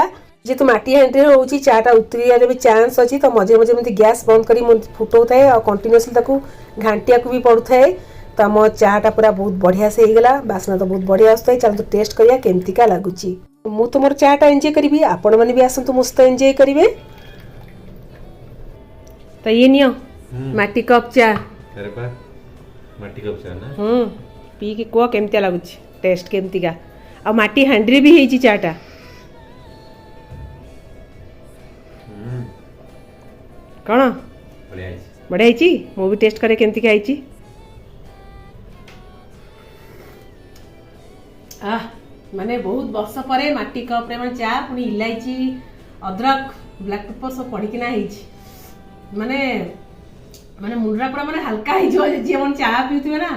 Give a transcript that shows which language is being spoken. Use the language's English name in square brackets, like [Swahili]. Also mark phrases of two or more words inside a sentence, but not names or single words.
[Odia] ଯେହେତୁ ମାଟି ହାଣ୍ଡିରେ ହେଉଛି ଚାଟା ଉତରିବାର ବି ଚାନ୍ସ ଅଛି, ତ ମଝିରେ ମଝିରେ ଏମିତି ଗ୍ୟାସ୍ ବନ୍ଦ କରି ମୁଁ ଫୁଟଉଥାଏ ଆଉ କଣ୍ଟିନ୍ୟୁଅସଲି ତାକୁ ଘାଣ୍ଟିବାକୁ ବି ପଡ଼ୁଥାଏ। ତ ଆମ ଚାଟା ପୁରା ବହୁତ ବଢ଼ିଆ ସେ ହେଇଗଲା, ବାସ୍ନା ତ ବହୁତ ବଢ଼ିଆ ଆସୁଥାଏ। ଚାଲନ୍ତୁ ଟେଷ୍ଟ କରିବା କେମିତିକା ଲାଗୁଛି। ମୁଁ ତ ମୋର ଚାଟା ଏନ୍ଜୟ କରିବି, ଆପଣମାନେ ବି ଆସନ୍ତୁ ମୋ ସହିତ ଏନ୍ଜୟ କରିବେ। ତ ଇଏ ନିଅ ମାଟି କପ୍ ଚା। ଆରେ ବା ମାଟି କପ ଚା ନା ପିଇକି କୁହ କେମିତିଆ ଲାଗୁଛି, ଟେଷ୍ଟ କେମିତିକା। ଆଉ ମାଟି ହାଣ୍ଡିରେ ବି ହେଇଛି ଚାଟା। କ'ଣ [Hindi] बढ़िया है [Odia] ବଢ଼ିଆ ହେଇଛି? ମୁଁ ବି ଟେଷ୍ଟ କରେ କେମିତିକା ହେଇଛି। ମାନେ ବହୁତ ବର୍ଷ ପରେ ମାଟି କପ୍ରେ ମାନେ ଚା, ପୁଣି ଇଲାଇଚି, ଅଦ୍ରକ, [English] black pepper [Odia] ସବୁ ପଡ଼ିକିନା ହେଇଛି। ମାନେ ମାନେ ମୁଣ୍ଡଟା ପୁରା ମାନେ ହାଲକା ହେଇଯିବ ଯିଏ ମାନେ ଚା ପିଉଥିବେ ନା।